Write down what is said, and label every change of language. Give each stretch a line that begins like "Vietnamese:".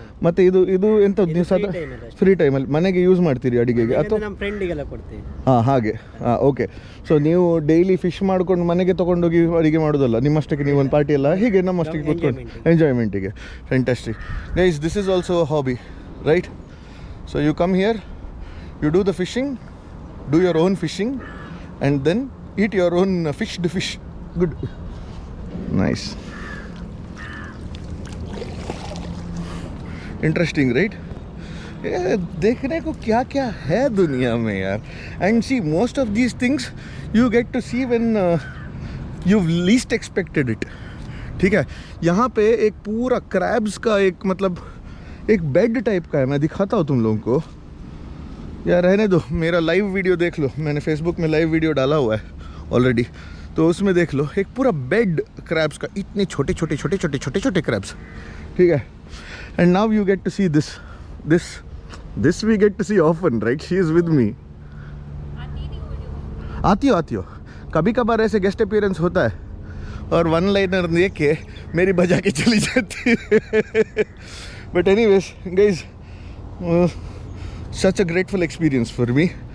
Kannada: ಮತ್ತೆ ಇದು ಎಂಥದ್ದು ನೀವು ಸದಾ ಫ್ರೀ ಟೈಮಲ್ಲಿ ಮನೆಗೆ ಯೂಸ್ ಮಾಡ್ತೀರಿ ಅಡಿಗೆಗೆ ಅಥವಾ ನಮ್ಮ ಫ್ರೆಂಡಿಗೆಲ್ಲ ಕೊಡ್ತೀವಿ? ಹಾಂ ಹಾಗೆ. ಹಾಂ ಓಕೆ. ಸೊ ನೀವು ಡೈಲಿ ಫಿಶ್ ಮಾಡ್ಕೊಂಡು ಮನೆಗೆ ತೊಗೊಂಡೋಗಿ ಅಡಿಗೆ ಮಾಡೋದಲ್ಲ, ನಿಮ್ಮಷ್ಟಕ್ಕೆ ನೀವು ಒಂದು ಪಾರ್ಟಿ ಎಲ್ಲ ಹೀಗೆ ನಮ್ಮಷ್ಟಕ್ಕೆ ಕೂತ್ಕೊಂಡು ಎಂಜಾಯ್ಮೆಂಟಿಗೆ.
English: Fantastic guys. This is also a hobby, right? So you come here, you do the fishing, do your own fishing, and then eat your own fished fish. Good. Nice. Interesting, right?
Hindi: देखने को क्या क्या है दुनिया में यार.
English: And see, most of these things you get to see when you've least expected it.
Hindi: ठीक है. यहाँ पे एक पूरा क्रैब्स का एक मतलब एक बेड टाइप का है. मैं दिखाता हूँ तुम लोगों को. यार रहने दो, मेरा लाइव वीडियो देख लो. मैंने फेसबुक में लाइव वीडियो डाला हुआ है ऑलरेडी, तो उसमें देख लो. एक पूरा बेड क्रैब्स का, इतने छोटे छोटे छोटे छोटे छोटे छोटे क्रैब्स. ठीक है.
English: And now you get to see this we get to see often, right? She is with me.
Hindi: आती हो कभी कभार ऐसे गेस्ट अपीयरेंस होता है और वन लाइनर देख के मेरी बजा के चली जाती है.
English: But anyways, guys, such a grateful experience for me.